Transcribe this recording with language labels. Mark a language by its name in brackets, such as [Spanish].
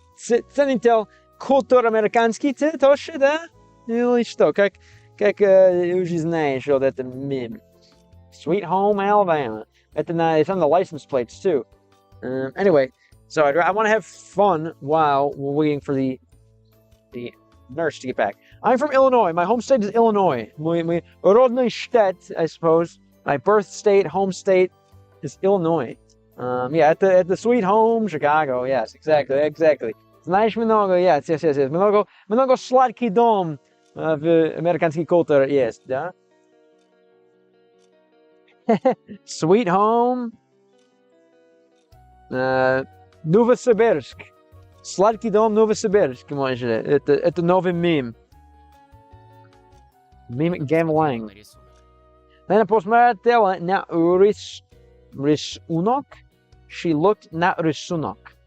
[Russian] Ценитель культуры американский. Ты тоже, да? Или что? Как уже знаешь вот это мем. [English] Sweet Home Alabama. It's on the license plates too. Anyway, so I want to have fun while we're waiting for the nurse to get back. I'm from Illinois. My home state is Illinois. [Russian] Мой родной штат, [English] I suppose. My birth state, home state is Illinois. Yeah, at the Sweet Home Chicago. Yes, exactly. [Russian] Знаешь много, yes. Много сладкий дом в американской культуре есть, да? [English] Sweet home. [Russian] Новосибирск. Сладкий дом Новосибирск, может. Это новый мем. Мем геймлайн. Наверное, посмотрела на рисунок. [English] She looked [Russian] на рисунок.